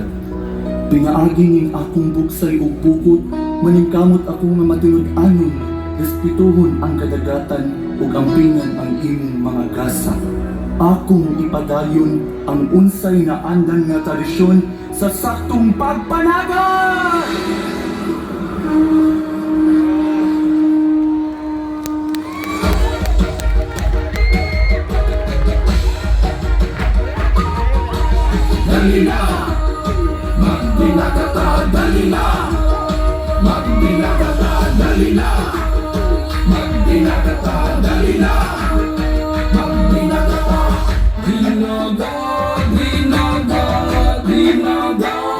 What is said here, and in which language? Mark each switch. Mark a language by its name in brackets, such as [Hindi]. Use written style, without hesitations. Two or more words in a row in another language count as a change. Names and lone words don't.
[Cebuano] Pinaagi ning akong buksay ug bukod, maningkamot ako nga matinud-anon, respetuhon ang kadagatan ug ampingan ang imong mga gasa. Akong ipadayon ang unsay na andan nga tradisyon sa saktong pagpanagat! Dalila, magdinagata, dalila, magdinagata, dalila, magdinagata, dalila, magdinagata, dinaga, dinaga, dinaga,